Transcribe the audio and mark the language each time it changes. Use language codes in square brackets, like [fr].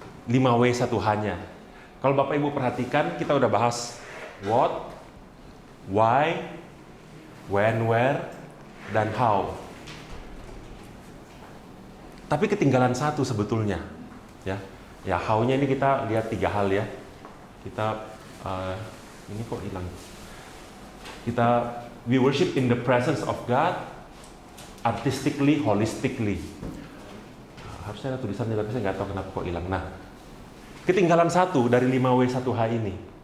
[id] 5W 1H-nya. Kalau Bapak Ibu perhatikan, kita udah bahas what, why, when, where, dan how. Tapi ketinggalan satu sebetulnya, ya. Ya, how-nya ini kita lihat 3 hal ya. Kita ini kok hilang. [en] We worship in the presence of God, artistically, holistically. [id] Harusnya ada tulisannya, tapi saya nggak tahu kenapa kok hilang. Nah, ketinggalan satu dari 5W 1H ini.